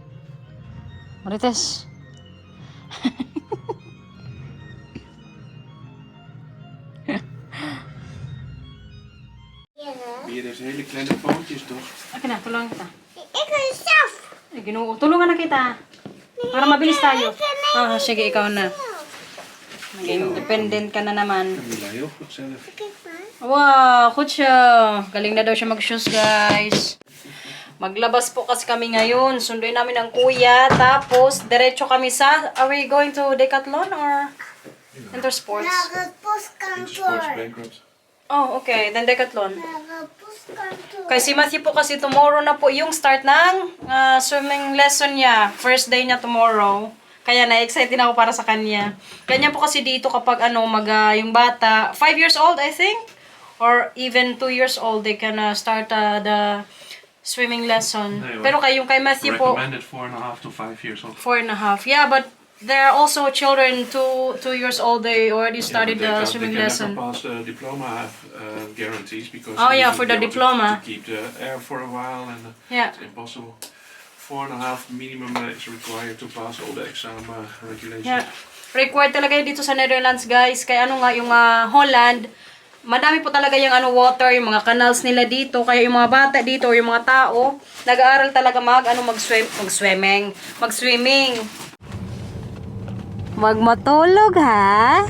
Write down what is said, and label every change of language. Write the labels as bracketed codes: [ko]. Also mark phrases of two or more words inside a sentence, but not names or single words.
[nl] Marites. Hier is hele kleine pootjes toch? [tl] Akin na, tulungan kita. [nl] Ik wil zelf. [tl] Ay, Ginoo, tulungan na kita. Para mabilis tayo. Oh, sige, ikaw na. Maging independent ka na naman. [nl] Camilla, heel goed zelf. Kijk maar. [tl] Wow, goed siya. Galing na daw siya mag-shoes, guys. Maglabas po kasi kami ngayon. Sunduin namin ang kuya. Tapos, diretso kami sa... [en] Are we going to Decathlon or Intersports? [nl] Naar het postkantoor. Sportsbanquet. [en] Oh, okay. Then Decathlon. [nl] Naar het postkantoor. [tl] Kay si Matthew po kasi tomorrow na po yung start ng [en] swimming lesson [tl] niya. [en] First day [tl] niya tomorrow. Kaya na-excited ako para sa kanya. Ganyan po kasi dito kapag yung bata, [en] 5 years old I think, or even 2 years old, they can start the swimming lesson. [nl] Nee, hoor. [tl] Pero yung kay Matthew po, [en] Recommended 4.5 to 5 years old. 4.5. Yeah, but there are also children 2 years old. They already started the swimming lesson. They can never pass the diploma guarantees because Oh, yeah, you for need the to be able diploma. to keep the air for a while, and Yeah. it's impossible. 4.5 minimum is required to pass all the exam regulations. Yeah. [tl] Required talaga yun dito sa Netherlands, guys. Kaya ano nga, yung Holland, madami po talaga yung water, yung mga canals nila dito. Kaya yung mga bata dito, or yung mga tao, nag-aaral talaga mag-swimming. Wag matulog, ha?